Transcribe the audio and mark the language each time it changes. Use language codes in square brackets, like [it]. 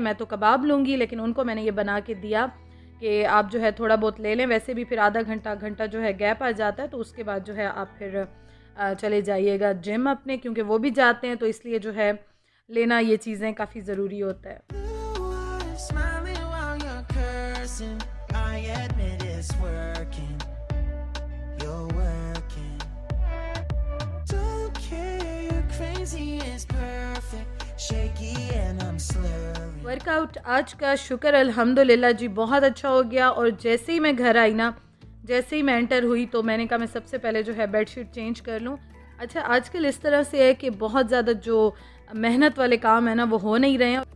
[hi] मैं तो कबाब लूँगी, लेकिन उनको मैंने ये बना के दिया कि आप जो है थोड़ा बहुत ले लें। वैसे भी फिर आधा घंटा घंटा जो है गैप आ जाता है, तो उसके बाद जो है आप फिर चले जाइएगा जिम अपने, क्योंकि वो भी जाते हैं, तो इसलिए जो है लेना ये चीज़ें काफ़ी ज़रूरी होता है। [en] Smiling while you're cursing, I admit it's working. You're working. Don't care, you're crazy, it's perfect. Shaky and I'm slurring. [hi] Workout आज का शुक्र अल्हम्दुलिल्लाह जी बहुत अच्छा हो गया। और जैसे ही मैं घर आई ना, जैसे ही मैं एंटर हुई, तो मैंने कहा मैं सबसे पहले जो है बेडशीट चेंज कर लूँ। अच्छा, आजकल इस तरह से है कि बहुत ज़्यादा जो मेहनत वाले काम है ना वो हो नहीं रहे हैं।